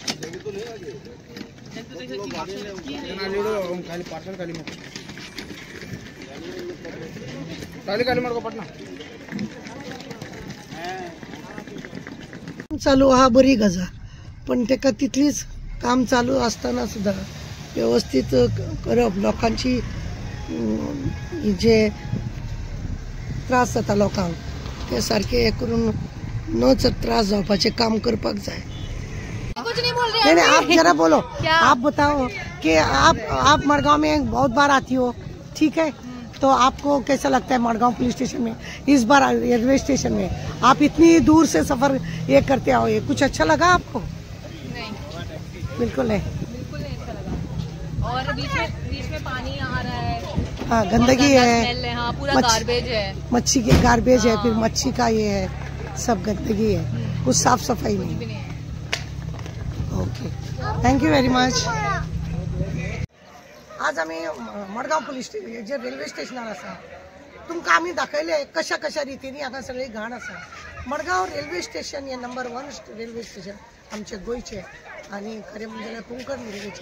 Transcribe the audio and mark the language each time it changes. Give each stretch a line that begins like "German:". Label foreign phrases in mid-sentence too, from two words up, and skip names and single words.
Konkani: चालू आहा बरी गजाल, पण तेका तितलीच काम चालू असताना सुद्धा व्यवस्थित करप, लोकांची जे त्रास जाता लोकांक ते सारखे हे करून न त्रास जावपाचे काम करपाक जाय।
Hindi: नहीं आप जरा बोलो, आप बताओ कि आप मडगांव में बहुत बार आती हो, ठीक है, तो आपको कैसा लगता है मडगांव पुलिस स्टेशन में इस बार रेलवे स्टेशन में आप इतनी दूर से सफर ये करते आओ, ये कुछ अच्छा लगा आपको? नहीं, बिल्कुल नहीं अच्छा लगा। और बीच में पानी आ रहा है, हाँ गंदगी है, हाँ पूरा गार्बेज है, मच्छी के गार्बेज है, फिर मच्छी का ये है, सब गंदगी है, कुछ साफ सफाई नहीं।
English: OK, thank you very much.
Konkani: आज आम्ही मडगांव पुलीस स्टेशन जे रेल्वे स्टेशनार आसा तुमकां आमी दाखयले कशा कशा रितीनी हांगा सगळी घाण आसा. मडगांव रेल्वे स्टेशन हे नंबर 1 रेल्वे स्टेशन आमचे गोंयचे आनी खरें म्हणजे जाल्यार कोंकण रेल्वेचे.